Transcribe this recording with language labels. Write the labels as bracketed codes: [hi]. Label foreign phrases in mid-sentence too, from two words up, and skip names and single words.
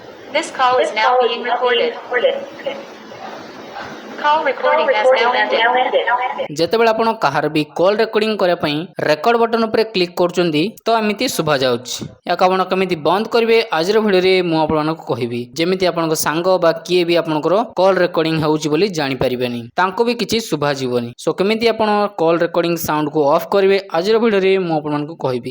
[en] This call is now being recorded. Call recording has now ended. [or] ଯେତେବେଳେ ଆପଣ କାହାର ବି [en] call recording [or] କରିବା ପାଇଁ [en] record button [or] ଉପରେ କ୍ଲିକ୍ କରୁଛନ୍ତି ତ ଏମିତି ଶୁଭା ଯାଉଛି। ଏହାକୁ ଆପଣ କେମିତି ବନ୍ଦ କରିବେ ଆଜିର ଭିଡ଼ିଓରେ ମୁଁ ଆପଣମାନଙ୍କୁ କହିବି। ଯେମିତି ଆପଣଙ୍କ ସାଙ୍ଗ ବା କିଏ ବି ଆପଣଙ୍କର [en] call recording [or] ହେଉଛି ବୋଲି ଜାଣିପାରିବେନି, ତାଙ୍କୁ ବି କିଛି ଶୁଭା ଯିବନି। ସୋ କେମିତି ଆପଣ [en] call recording [or] ସାଉଣ୍ଡକୁ ଅଫ୍ କରିବେ ଆଜିର ଭିଡ଼ିଓରେ ମୁଁ ଆପଣମାନଙ୍କୁ କହିବି।